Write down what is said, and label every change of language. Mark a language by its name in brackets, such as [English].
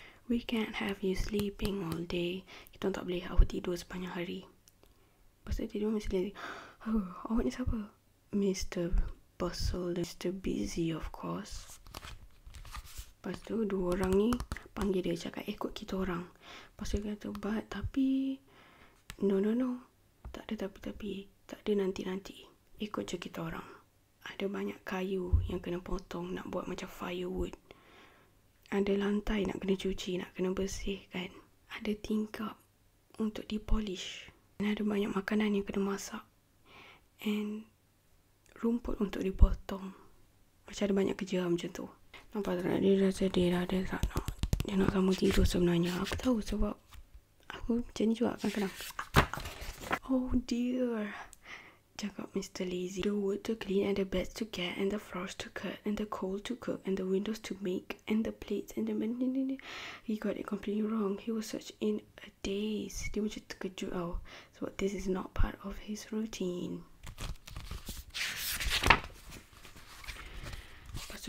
[English] We can't have you sleeping all day. [Malay] Kita tak boleh awak tidur sepanjang hari. Lepas tu tidur Mr. Lazy. Awak ni siapa? Mr. Bustle, Mr. Busy of course. Lepas tu dua orang ni panggil dia, cakap ikut kita orang. Lepas tu dia kata, but tapi no, tak ada tapi, tak ada nanti, ikut je kita orang. Ada banyak kayu yang kena potong nak buat macam firewood. Ada lantai nak kena cuci, nak kena bersihkan. Ada tingkap untuk dipolish. Dan ada banyak makanan yang kena masak. And rumput untuk dipotong. Macam ada banyak kerja macam tu. Nampak tak? Dia dah sedih dah. Dia tak nak. Dia nak sambung tidur sebenarnya. Aku tahu sebab aku macam ni juga kadang-kadang. Oh dear, cakap Mr. Lazy. [English] The wood to clean, and the beds to get, and the flowers to cut, and the coal to cook, and the windows to make, and the plates, and the... He got it completely wrong. He was such in a daze. [Malay] Dia macam terkejut tau, sebab [English] this is not part of his routine. [Malay] Lepas tu